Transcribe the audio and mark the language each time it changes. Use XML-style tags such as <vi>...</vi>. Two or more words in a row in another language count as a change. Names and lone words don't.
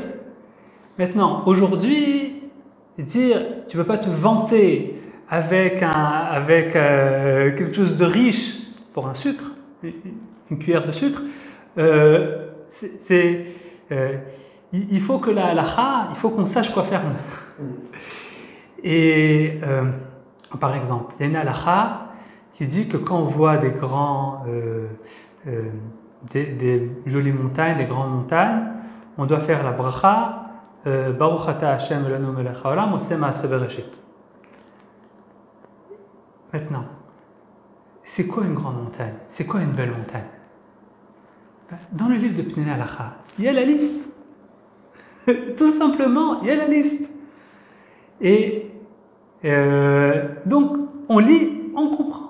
<fr>Maintenant, aujourd'hui, dire tu ne peux pas te vanter avec quelque chose de riche pour un sucre, une cuillère de sucre, il faut que la halakha, il faut qu'on sache quoi faire. Et par exemple, il y a une halakha qui dit que quand on voit des jolies montagnes, des grandes montagnes, on doit faire la bracha</fr> <he>ברוך אתה השם אלוהינו מלך העולם עושה מעשה בראשית.</he> <fr>Maintenant, c'est quoi une grande montagne? C'est quoi une belle montagne? Dans le livre de Pnei Halacha, il y a la liste. Tout simplement, il y a la liste. Et donc, on lit, on comprend.</fr>